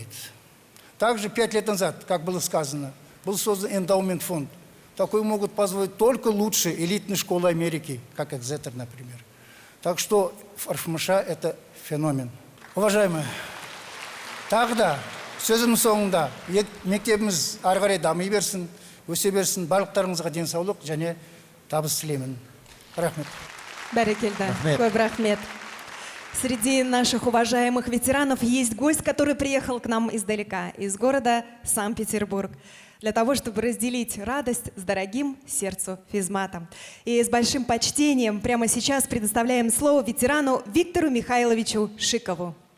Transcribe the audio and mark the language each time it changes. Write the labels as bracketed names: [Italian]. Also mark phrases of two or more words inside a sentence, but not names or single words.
[Russian] Также 5 лет назад, как было сказано, был создан эндаумент фонд. Такой могут позволить только лучшие элитные школы Америки, как Экзетер, например. Так что РФМШ – это феномен. Уважаемые, тогда [Kazakh] сөзім соңында мектебіміз ары қарай дами берсін, өсе берсін, барлықтарыңызға денсаулық және табыс тілеймін. Рахмет. Бәрекелді. Көп рахмет. [Russian] Среди наших уважаемых ветеранов есть гость, который приехал к нам издалека, из города Санкт-Петербург, для того, чтобы разделить радость с дорогим сердцу физматом. И с большим почтением прямо сейчас предоставляем слово ветерану Виктору Михайловичу Шикову.